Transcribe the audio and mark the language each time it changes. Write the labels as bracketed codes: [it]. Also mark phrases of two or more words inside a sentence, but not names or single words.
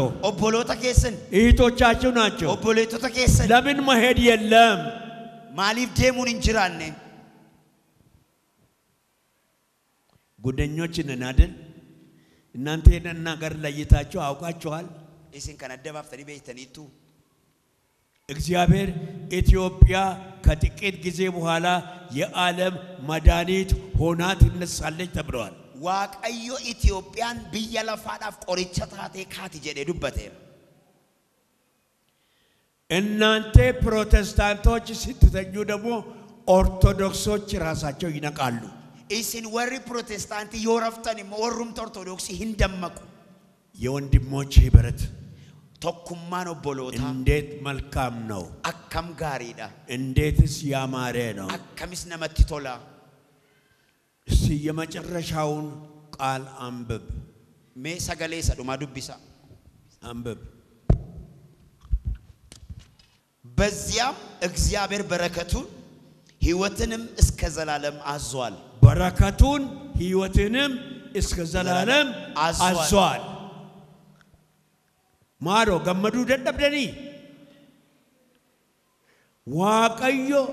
[om] obboloota keessan [am] እህቶቻችሁ ናቸው [om] obboloota keessan [am] ለምን መሄድ የለም ማሊፍ ደሙን እንጅራነ ጉደኞች ነን አይደል እናንተ የነና ነገር ለይታችሁ አውቃችኋል [om] isin kan adda baaftanii beektaniitu [am] እግዚአብሔር ኢትዮጵያ ከጥቂት ጊዜ በኋላ የዓለም መድኃኒት ሆና ትነሳለች ተብሏል። [om] waaqayyo Itiyoophiyaan biyya lafaadhaaf qoricha taatee kaati jedhee dubbateera. [am] እናንተ ፕሮቴስታንቶች ስትተኙ ደግሞ ኦርቶዶክሶች ራሳቸው ይነቃሉ። [om] isin warri ፕሮቴስታንት yooraftan immoo warrumti ortodoksii hin dammaqu. [am] የወንድሞች ህብረት [om] tokkummaan obbolootaa [am] እንዴት መልካም ነው! [om] akkam gaariidha! [am] እንዴትስ ያማረ ነው! [om] akkamis namatti tola! [am] እስቲ የመጨረሻውን ቃል አንብብ። [om] mee sagalee isa dhumaa dubbisa. [am] አንብብ። በዚያም እግዚአብሔር በረከቱን ሕይወትንም እስከ ዘላለም አዟል። በረከቱን ሕይወትንም እስከ ዘላለም አዟል። [om] maaro gammadu dadabdani Waaqayyo